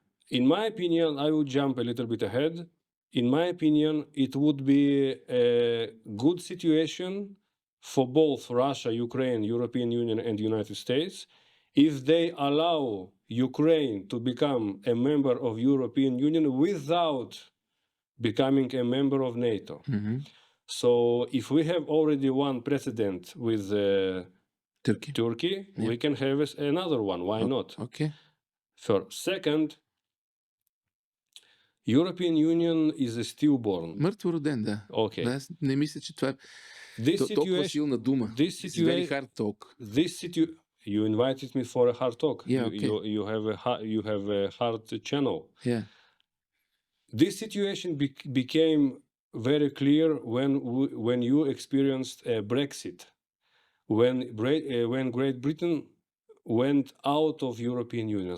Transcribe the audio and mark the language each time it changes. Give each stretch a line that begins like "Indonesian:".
English: In my opinion, I would jump a little bit ahead. In my opinion, it would be a good situation for both Russia, Ukraine, European Union, and the United States if they allow Ukraine to become a member of European Union without becoming a member of NATO. Mm-hmm. So if we have already one precedent with Turkey, Yeah. we can have another one. Why not? Okay. Second, European Union is a stillborn.
Bulgarian: Мъртво роден, да.
English: Okay.
Bulgarian: Аз не мисля, че това е толкова силна дума.
English: It's very hard talk. You invited me for a hard talk. Yeah, okay. You have a hard channel. Yeah. This situation became very clear when you experienced Brexit, when Great Britain went out of European Union.